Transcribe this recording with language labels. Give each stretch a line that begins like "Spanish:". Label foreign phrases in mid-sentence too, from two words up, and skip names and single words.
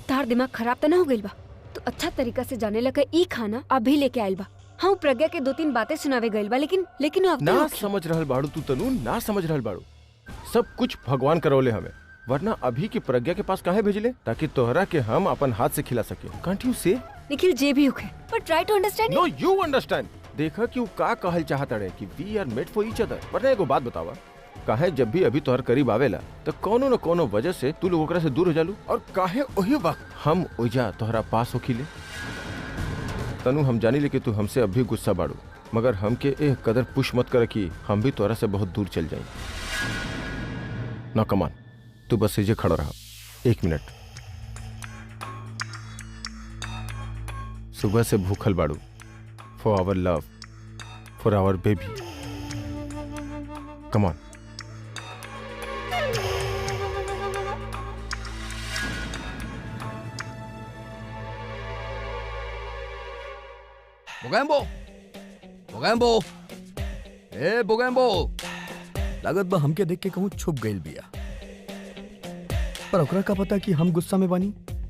Bhojpuri: तार दिमाग खराब तो ना हो गइल बा? तो अच्छा तरीका से जाने लगा ई खाना अभी लेके आइल बा। हाँ, प्रज्ञा के 2-3 बातें सुनावे गइल बा, लेकिन अब ना समझ रहल बाड़ू तू तनु, ना समझ रहल बाड़ू। सब कुछ भगवान करौले हमें, वरना अभी की प्रज्ञा के पास काहे भेजले? ताकि तोहरा के हम अपन हाथ से खिला सके।
English: Can't you say?
Bhojpuri: निखिल जे भी होखे,
English: But try to understand. No, you understand.
Bhojpuri: देखा कि वो का कहल चाहत रहे कि
English: We are made for each other.
Bhojpuri: वरना एगो बात बतावा, काहे जब भी अभी तोहर करीब आवेला तो कोनो न कोनो वजह से तू लोग ओकरा से दूर हो जालू, और काहे वही वक्त हम ओइजा तोहरा पास होखिले? तनु, हम जानी ले कि तू हमसे अभी गुस्सा बाड़ू, मगर हमके ए कदर पुश मत कर कि हम भी तोहरा से बहुत दूर चल जाए ना। कमान, तू बस इजे खड़ा रहा 1 मिनट। सुबह से भूखल बाड़ू
English: for our love, for our baby.
Bhojpuri: कमान। बोगैम्बो, बोगैम्बो, ए बोगैम्बो, लागत बा हमके देख के कहूँ छुप गइल बिया, पर ओकरा का पता कि हम गुस्सा में बानी।